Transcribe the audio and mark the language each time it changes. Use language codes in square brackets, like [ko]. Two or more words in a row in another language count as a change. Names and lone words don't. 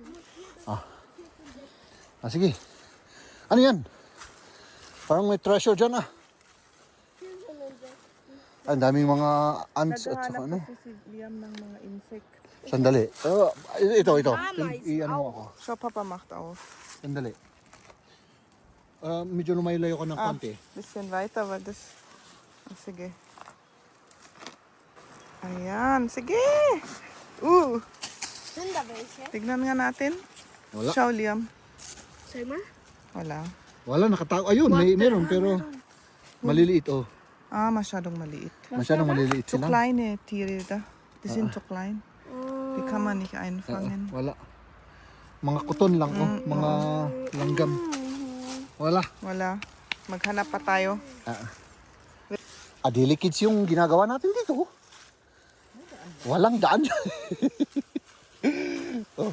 [tl] Sige. Ano yan? Parang may treasure dyan ah. Ang daming mga ants at saka ano. Naghahanap kasi si Liam ng mga insect. Sandali. Ito. I-ano mo ako. [de] So, Papa macht auf. [tl] Sandali. Medyo lumayo-layo ko ng konti. [de] Bisschen weiter, weil das... [tl] Oh, sige. Ayan, sige! [de] Sind da welche? [tl] Tignan nga natin. Wala. Ciao, Liam. [de] Sag mal. [tl] Wala. Wala, nakatago. Ayun, meron pero maliliit oh. Masyadong maliit. Masyadong maliliit [de] Zu [tl] sila. [de] kleine Tiere da. Die sind zu klein. Die kann man nicht [tl] Oo, [de] einfangen. [tl] wala. Mga kuton lang oh, mga langgam. Wala. Wala. Maghanap pa tayo. Adili kids yung ginagawa natin dito. Oh. Walang daan. Oh.